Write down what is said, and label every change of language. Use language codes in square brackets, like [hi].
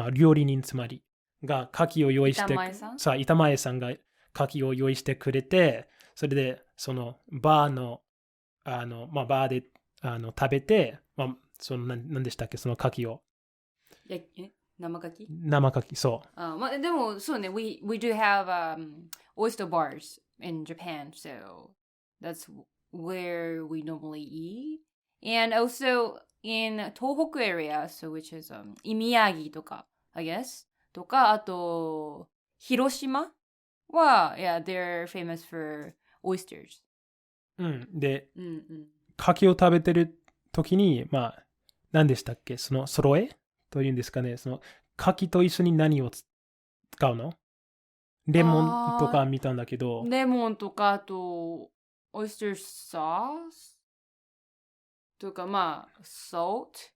[ja] 料理人つまりが牡蠣を用意して、板前さんが牡蠣を用意してくれて、それで、バーで、食べて、何でしたっけ？その牡蠣を。生牡蠣？生牡蠣、そう。でも、そうね、 [en] we do have oyster bars in Japan, so that's where we normally eat. And also in 東北 area, so which is 宮城とか、I guess. [ja] とか、あと、広島は、 [en] they're famous for oysters. [ja] で、牡蠣を食べてる時に、まあ、何でしたっけ、その揃えというんですかね、その牡蠣と一緒に何を使うの？レモンとか見たんだけど。レモンとか、あと、オイスターソースとか、まあ、salt。